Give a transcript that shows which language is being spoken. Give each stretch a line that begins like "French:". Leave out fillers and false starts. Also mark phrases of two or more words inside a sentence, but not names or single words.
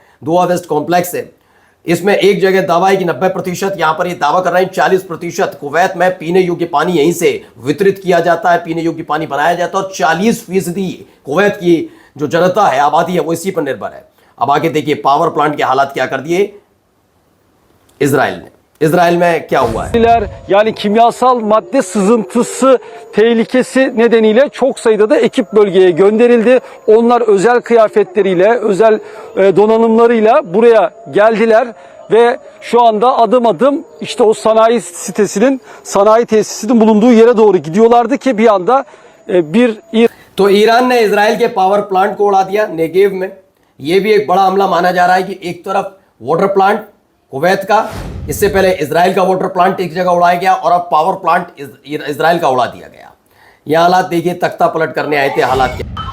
Hindi: दोहा वेस्ट कॉम्प्लेक्स है, इसमें एक जगह दावा है कि 90%, यहां पर ये दावा कर रहे हैं 40% कुवैत में पीने योग्य पानी यहीं से वितरित किया जाता है, पीने योग्य पानी बनाया जाता है, और 40% कुवैत की जो जनता है, आबादी है, वो इसी पर निर्भर है। अब आगे देखिए पावर प्लांट के हालात क्या कर दिए इजराइल ने। İsrail में क्या हुआ है?
Turkish: Yani kimyasal madde sızıntısı tehlikesi nedeniyle çok sayıda da ekip bölgeye gönderildi. Onlar özel kıyafetleriyle, özel donanımlarıyla buraya geldiler ve şu anda adım adım işte o sanayi sitesinin, sanayi tesisinin bulunduğu yere doğru gidiyorlardı ki bir anda
Hindi: तो ईरान ने इजराइल के पावर प्लांट को उड़ा दिया नेगेव में। यह भी एक बड़ा हमला माना जा रहा है कि एक तरफ वाटर प्लांट कुवैत का, इससे पहले इजराइल का वाटर प्लांट एक जगह उड़ाया गया, और अब पावर प्लांट इजराइल का उड़ा दिया गया। यह हालात देखिए, तख्ता पलट करने आए थे हालात के।